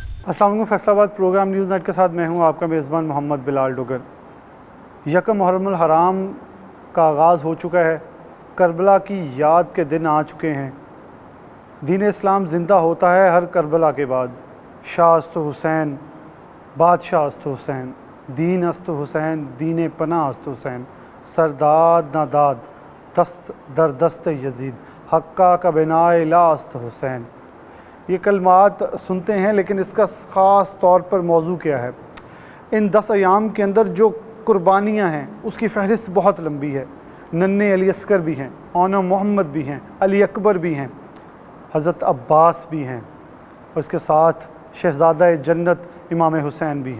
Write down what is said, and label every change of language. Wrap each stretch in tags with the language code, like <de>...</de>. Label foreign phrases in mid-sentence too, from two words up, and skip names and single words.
<ar>السلام علیکم۔</ar> <ur>فیصل آباد پروگرام نیوز نیٹ کے ساتھ میں ہوں آپ کا میزبان محمد بلال ڈگر۔ یکم محرم الحرام کا آغاز ہو چکا ہے، کربلا کی یاد کے دن آ چکے ہیں۔ دین اسلام زندہ ہوتا ہے ہر کربلا کے بعد۔</ur> <fa>شاہ است حسین، بادشاہ است حسین، دین است حسین، دین پناہ است حسین، سرداد نہ داد دست در دست یزید، حقہ کا بنائے لا است حسین۔</fa> <ur>یہ کلمات سنتے ہیں، لیکن اس کا خاص طور پر موضوع کیا ہے؟ ان 10 ایام کے اندر جو قربانیاں ہیں اس کی فہرست بہت لمبی ہے۔ ننھے علی اصغر بھی ہیں، اونا محمد بھی ہیں، علی اکبر بھی ہیں، حضرت عباس بھی ہیں، اور اس کے ساتھ شہزادہ جنت امام حسین بھی ہیں۔</ur>